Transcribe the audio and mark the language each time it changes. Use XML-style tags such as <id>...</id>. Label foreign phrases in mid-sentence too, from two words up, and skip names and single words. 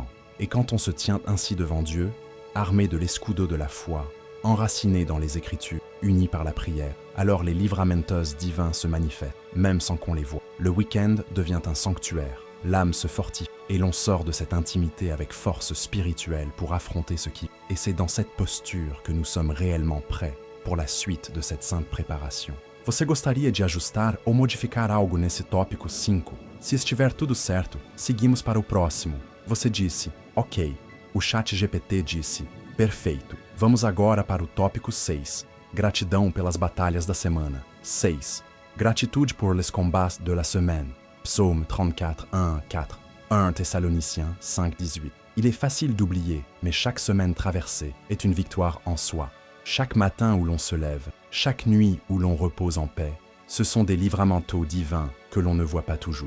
<fr>Et quand on se tient ainsi devant Dieu, armé de l'escudo de la foi, enraciné dans les Écritures, unis par la prière, alors les livramentos divins se manifestent, même sans qu'on les voie. Le week-end devient un sanctuaire, l'âme se fortifie et l'on sort de cette intimité avec force spirituelle pour affronter ce qui... Et c'est dans cette posture que nous sommes réellement prêts pour la suite de cette sainte préparation.</fr> <pt>Você gostaria de ajustar ou modificar algo nesse tópico 5? Se estiver tudo certo, seguimos para o próximo. Você disse, ok. O ChatGPT disse, perfeito. Vamos agora para o tópico 6. Gratidão pelas batalhas da semana. 6.</pt> <fr>Gratitude pour les combats de la semaine. Psaume 34, 1, 4. 1 Thessaloniciens 5, 18. Il est facile d'oublier, mais chaque semaine traversée est une victoire en soi. Chaque matin où l'on se lève, chaque nuit où l'on repose en paix, ce sont des livramentos divins que l'on ne voit pas toujours.</fr>